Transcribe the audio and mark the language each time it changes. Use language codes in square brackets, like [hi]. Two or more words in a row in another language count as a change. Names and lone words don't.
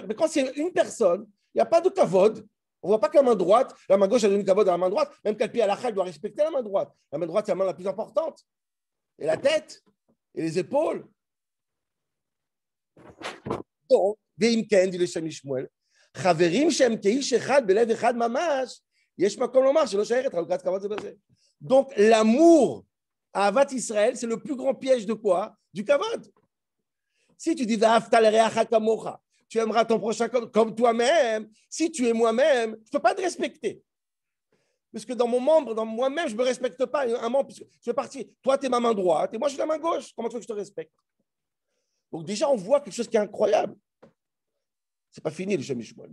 [fr] Mais quand c'est une personne, il n'y a pas de kavod. On ne voit pas que la main droite, la main gauche, elle donne une kavod à la main droite. Même qu'elle pied à la chal doit respecter la main droite. La main droite, c'est la main la plus importante. Et la tête, et les épaules. [he] Donc, Veimken, [fr] dit le [he] Shemishmuel, חברים שם כאיש אחד בלב אחד ממש, יש מקום לומר, שלא שארית, חלוקת כבוד זה בזה. [fr] Donc, l'amour [he] אהבת ישראל, [fr] c'est le plus grand piège de quoi? Du kavod. Si tu dis [he] ואהבת לרעך כמוך, [fr] tu aimeras ton prochain comme toi-même. Si tu es moi-même, je ne peux pas te respecter. Parce que dans moi-même, je ne me respecte pas. Un membre, puisque je fais partie. Toi, tu es ma main droite et moi, je suis la main gauche. Comment tu veux que je te respecte? Donc, déjà, on voit quelque chose qui est incroyable. Ce n'est pas fini, le Shem Mishmuel.